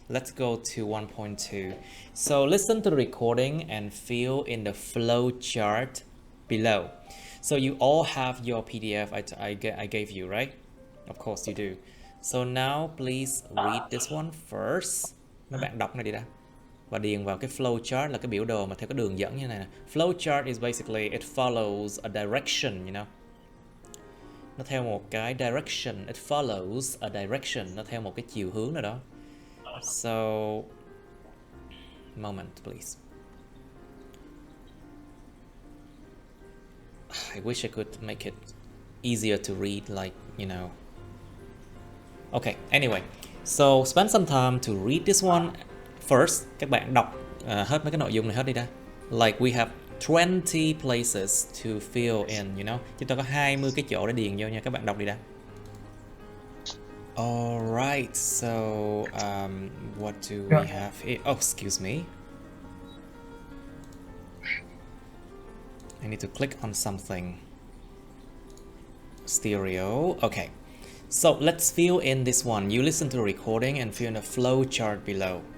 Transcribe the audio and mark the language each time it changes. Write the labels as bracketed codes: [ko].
[en] Let's go to 1.2. So listen to the recording and fill in the flow chart below. So you all have your PDF I gave you, right? Of course you do. So now please read this one first. [vi] Mấy bạn đọc này đi đã. Và điền vào cái flow chart là cái biểu đồ mà theo cái đường dẫn như này nè. [en] Flow chart is basically it follows a direction, you know. [vi] Nó theo một cái direction, [en] it follows a direction, [vi] nó theo một cái chiều hướng nào đó. [en] So, moment please. I wish I could make it easier to read, like, you know. Okay, anyway, so spend some time to read this one first. [vi] Các bạn đọc hết mấy cái nội dung này hết đi đã. [en] Like we have 20 places to fill in, you know. [vi] Chúng ta có 20 cái chỗ để điền vô nha. Các bạn đọc đi đã. [en] Alright, so what do we have here? Oh, excuse me. I need to click on something. Stereo. Okay. So let's fill in this one. You listen to the recording and fill in the flow chart below.